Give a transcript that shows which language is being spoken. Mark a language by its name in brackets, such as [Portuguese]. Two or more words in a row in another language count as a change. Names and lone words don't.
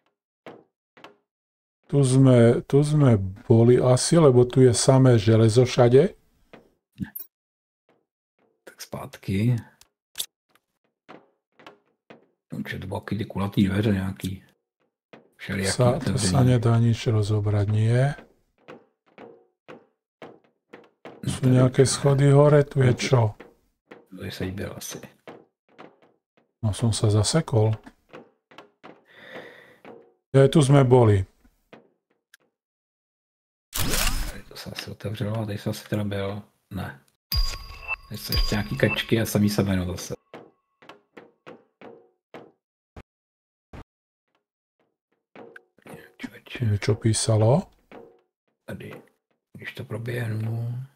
[Slovak] Tu sme boli asi, lebo tu je samé železo všade. [Czech] Tak zpátky. Určitě to bylo ty kulatý dveře nějaký. [Slovak] To sa nedá nič rozobrať, nie? Sú nejaké schody hore, tu je čo? [Czech] To je sejbel asi. [Slovak] No som sa zasekol. Tu sme boli. [Czech] Tady to se asi otevřelo a tady se asi teda byl. Ne. Tady jsou ještě nějaký kačky a samý semeno zase. [Slovak] Čo písalo? [Czech] Tady, když to proběhnu.